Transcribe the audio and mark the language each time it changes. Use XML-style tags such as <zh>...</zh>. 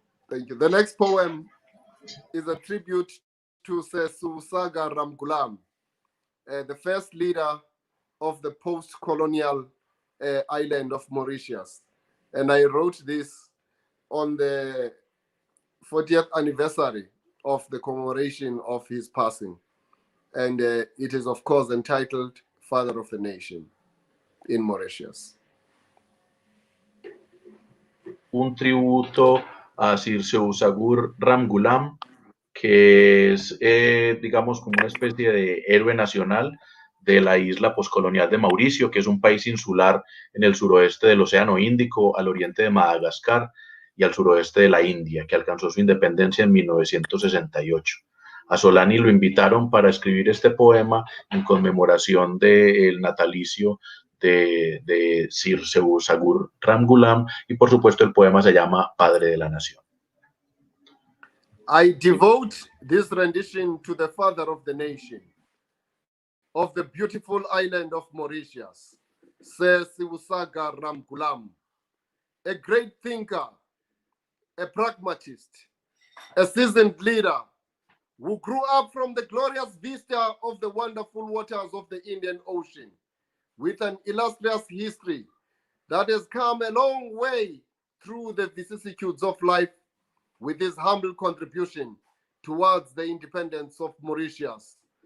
<en>The next poem is a tribute to Sesusaga Ramgulam, the first leader of the post-colonial island of Mauritius. And I wrote this on the 40th anniversary of the commemoration of his passing. And it is, of course, entitled Father of the Nation in Mauritius.</en> <es>Un tributo a Sir Seousagour Ramgulam, que es, digamos, como una especie de héroe nacional de la isla poscolonial de Mauricio, que es un país insular en el suroeste del Océano Índico, al oriente de Madagascar y al suroeste de la India, que alcanzó su independencia en 1968. A Zolani lo invitaron para escribir este poema en conmemoración del natalicio de Sir Seousagour Ramgulam, y por supuesto el poema se llama Padre de la Nación.</es> <en>I devote this rendition to the father of the nation, of the beautiful island of Mauritius, Sir Seousaga Ramgulam, a great thinker, a pragmatist, a seasoned leader who grew up from the glorious vista of the wonderful waters of the Indian Ocean, with an illustrious history that has come a long way through the vicissitudes of life, with his humble contribution towards the independence of Mauritius.</en>